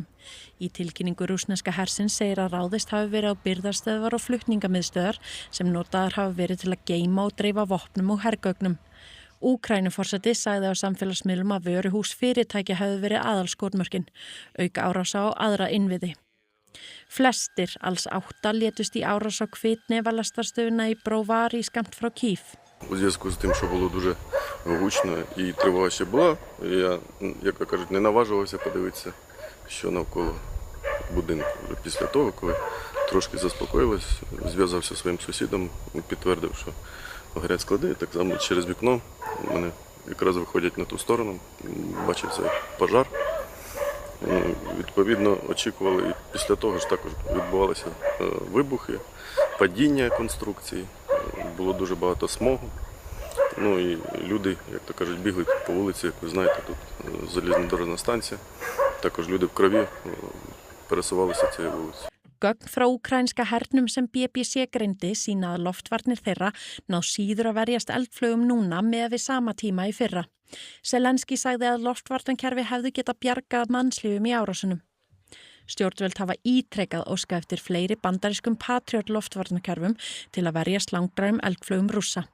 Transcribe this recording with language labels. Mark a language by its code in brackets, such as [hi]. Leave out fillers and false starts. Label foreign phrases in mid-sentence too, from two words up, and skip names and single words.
[is] Í tilkynningu rússneska hersins segir að ráðist hafi verið á birgðastöðvar og flutningamiðstöðvar sem notaðar hafa verið til að geyma og dreifa vopnum og hergögnum. Úkraínuforseti sagði á samfélagsmiðlum að vöruhús fyrirtækja hefði verið aðalskotmörkin, auka árása á aðra innviði. Flestir, alls 8, létust í árás á Kvitnevalastarstövna í Бровари skammt frá Kív. [uk] У зв'язку з тим, що було дуже гучно і тривога ще була, я, як кажуть, не наважувався подивитися, що навколо будинку. Вже після того, коли трошки заспокоїлось, зв'язався зі своїм сусідом, підтвердив, що горять склади, так само через вікно мене якраз виходять на ту сторону, бачився пожар. Відповідно, очікували, і після того ж також відбувалися вибухи, падіння конструкцій, було дуже багато смогу. Ну і люди, як то кажуть, бігли по вулиці, як ви знаєте, тут залізнодорожна станція. Також люди в крові пересувалися цією вулицею. [is] Gögn frá úkraínska hernum sem BBC greindi sýna að loftvarnir þeirra ná síður að verjast eldflaugum núna með við sama tíma í fyrra. Zelenski sagði að loftvarnarkerfi hefðu getað bjargað mannslífum í árásunum. Stjórnvöld hafa ítrekað óskað eftir fleiri bandarískum Patriot loftvarnarkerfum til að verjast langdrægum eldflaugum Rússa.